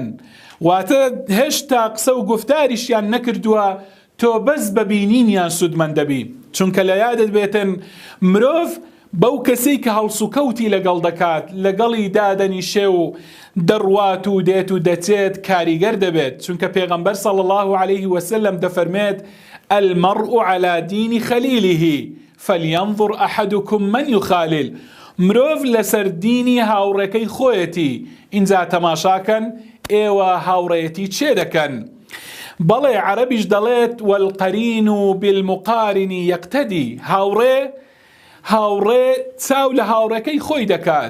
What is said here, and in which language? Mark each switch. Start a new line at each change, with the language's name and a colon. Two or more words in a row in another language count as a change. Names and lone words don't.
Central Kurdish: واتە هێشتا قسە و گفتاریشیان نەکردووە تۆ بەس بە بینینیان سوودمەند دەبی. چونکە لە یادت بێتن مرۆڤ بەو کەسەی کە هەڵسوکەوتی لەگەڵ دەکات، لەگەڵی دادەنیشێ و دەڕوات و دێت و دەچێت کاریگەر دەبێت. چونکە پێغەمبەر
Arabic: صلی الله عليه وسلم
Central Kurdish: دەفەرمێت
Arabic: المرء على دين خليله فلينظر أحدكم من يخالل.
Central Kurdish: مرۆڤ لەسەر دینی هاوڕێکەی خۆیەتی. ئینجا تەماشاکەن ئێوە هاوڕێتی چێ دەکەن. بەڵێ عەرەبیش دەڵێت
Arabic: والقەرین بالمقارن یەقتەدی.
Central Kurdish: هاوڕێ چاو لە هاوڕێکەی خۆی دەکات.